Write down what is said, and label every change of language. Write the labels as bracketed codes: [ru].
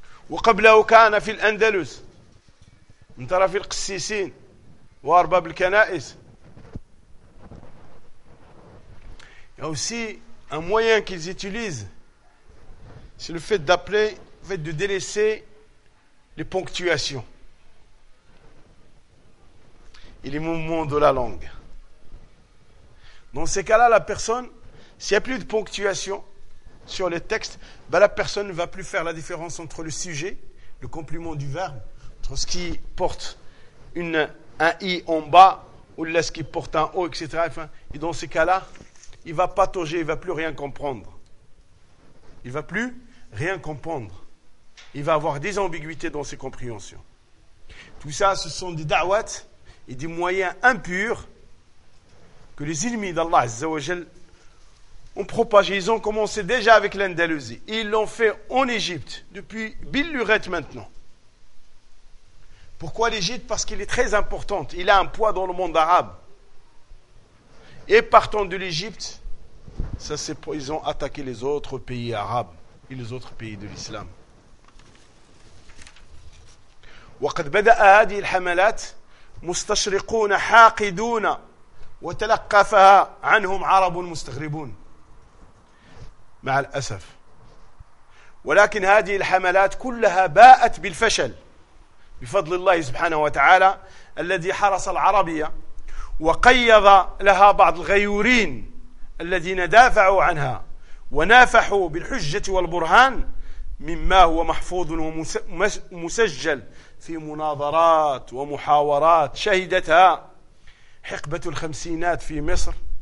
[ar] وقبله كان في الاندلس من طرف القسيسين وارباب الكنائس يا [fr] aussi un moyen qu'ils utilisent c'est le fait d'appeler le fait de délaisser les ponctuations et les mouvements de la langue. Dans ces cas-là, la personne, s'il n'y a plus de ponctuation sur les textes, ben la personne ne va plus faire la différence entre le sujet, le complément du verbe, entre ce qui porte un « i » en bas ou là, ce qui porte un « o », etc. Et dans ces cas-là, il ne va pas toger, il ne va plus rien comprendre. Il ne va plus rien comprendre. Il va avoir des ambiguïtés dans ses compréhensions. Tout ça, ce sont des da'wats et des moyens impurs que les ennemis d'Allah Azza wa Jal ont propagés. Ils ont commencé déjà avec l'Andalousie. Ils l'ont fait en Égypte depuis Billuret maintenant. Pourquoi l'Égypte ? Parce qu'il est très important. Il a un poids dans le monde arabe. Et partant de l'Égypte, ça c'est pour, ils ont attaqué les autres pays arabes et les autres pays de l'islam. [ar] وقد بدأ هذه الحملات مستشرقون حاقدون وتلقفها عنهم عرب مستغربون مع الأسف ولكن هذه الحملات كلها باءت بالفشل بفضل الله سبحانه وتعالى الذي حرس العربية وقيض لها بعض الغيورين الذين دافعوا عنها ونافحوا بالحجة والبرهان مما هو محفوظ ومسجل في مناظرات ومحاورات شهدتها حقبة الخمسينات في مصر